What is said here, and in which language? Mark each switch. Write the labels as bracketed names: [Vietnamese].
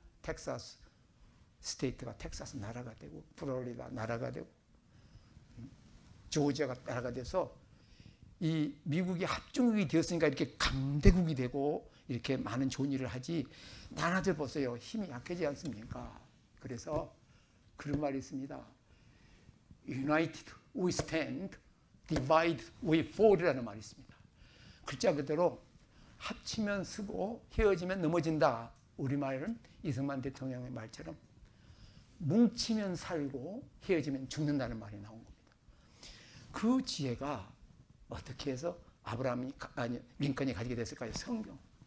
[Korean] 텍사스 스테이트가 텍사스 나라가 되고, 플로리다 나라가 되고, 조지아가 나라가 돼서 이 미국이 합중국이 되었으니까 이렇게 강대국이 되고 이렇게 많은 좋은 일을 하지, 나라들 보세요. 힘이 약해지지 않습니까? 그래서 그런 말이 있습니다. [English] United we stand, divide we fall이라는 [Korean] 말이 있습니다. 글자 그대로 합치면 쓰고 헤어지면 넘어진다. 우리말은 이승만 대통령의 말처럼 뭉치면 살고 헤어지면 죽는다는 말이 나온 겁니다. 그 지혜가 어떻게 해서 링컨이 가지게 됐을까요? 성경입니다.